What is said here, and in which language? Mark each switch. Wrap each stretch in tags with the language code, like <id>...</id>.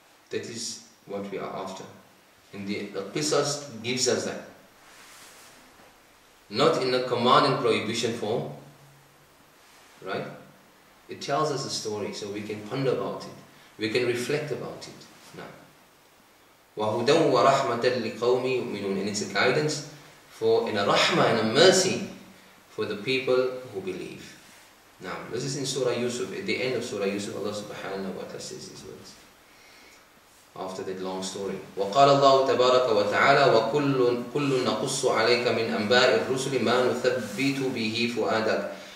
<en>That is what we are after. And the Qasas gives us that. Not in a command and prohibition form, right? It tells us a story so we can ponder about it. We can reflect about it.</en> <ar>Now, وَهُدًى وَرَحْمَةً لِقَوْمِ يُؤْمِنُونَ.</ar> <en>And it's a guidance for, and a rahmah and a mercy for the people who believe. Now, this is in Surah Yusuf. At the end of Surah Yusuf, Allah subhanahu wa ta'ala says these words. After that long story.</en> <ar>وَقَالَ اللَّهُ تَبَارَكَ وَتَعَالَى وَكُلٌّ نَقُصُّ عَلَيْكَ مِنْ أَنْبَاءِ الرُّسُلِ مَا نُثَبِّتُ بِهِ فُؤَادَكَ.</ar>